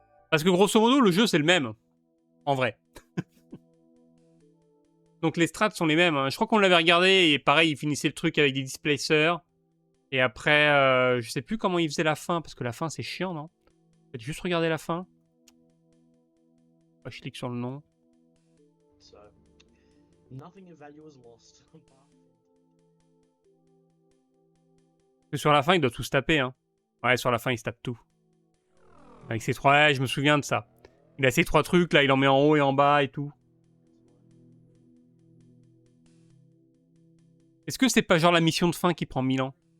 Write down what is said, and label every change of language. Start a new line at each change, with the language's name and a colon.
French: Parce que grosso modo, le jeu c'est le même. En vrai. Donc les strats sont les mêmes. Hein. Je crois qu'on l'avait regardé et pareil, il finissait le truc avec des displacers. Et après, je sais plus comment il faisait la fin parce que la fin c'est chiant, non? Peut-être juste regarder la fin. Je clique sur le nom.
English: So, nothing of value was lost.
French: Sur la fin, il doit tout se taper. Hein. Ouais, sur la fin, il se tape tout. Avec ces trois... Ouais, je me souviens de ça. Il a ces trois trucs, là, il en met en haut et en bas et tout. Est-ce que c'est pas genre la mission de fin qui prend 1000 ans?